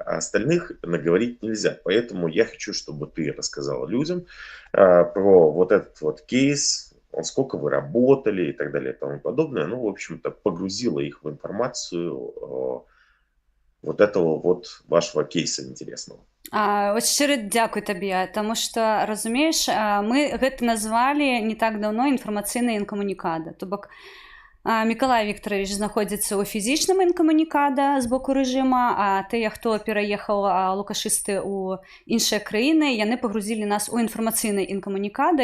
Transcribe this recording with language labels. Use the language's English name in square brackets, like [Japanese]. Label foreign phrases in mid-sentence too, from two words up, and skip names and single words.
[Russian] А остальных наговорить нельзя. Поэтому я хочу, чтобы ты рассказала людям про вот этот вот кейс, сколько вы работали и так далее и тому подобное. Ну, в общем-то, погрузила их в информацию вот этого вот вашего кейса интересного. [Belarusian] Вось шчыры дзякуй табе, таму што разумееш, мы гэта назвалі не так даўно інфармацыйнай інкамунікада. То бок Мікалай Віктаравіч знаходзіцца ў фізічным інкамунікада з боку рэжыма, а тыя, хто пераехаў лукашысты ў іншыя краіны, яны пагрузілі нас у інфармацыйнай інкамунікада.